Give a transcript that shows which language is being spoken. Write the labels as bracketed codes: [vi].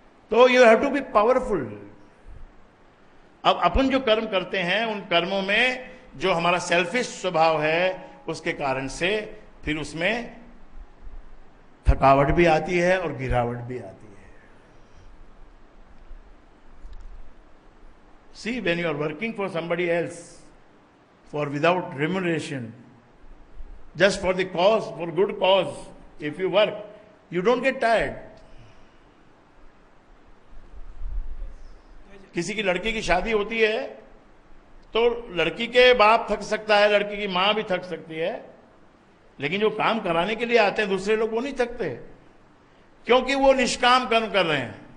[hi] तो [en] You have to be powerful. [hi] अब अपन जो कर्म करते हैं उन कर्मों में जो हमारा सेल्फिश स्वभाव है उसके कारण से फिर उसमें थकावट भी आती है और गिरावट भी आती है। [en] See, when you are working for somebody else, for without remuneration, just for the cause, for good cause, if you work, you don't get tired. [hi] किसी की लड़की की शादी होती है तो लड़की के बाप थक सकता है, लड़की की मां भी थक सकती है, लेकिन जो काम कराने के लिए आते हैं दूसरे लोग वो नहीं थकते, क्योंकि वो निष्काम कर्म कर रहे हैं।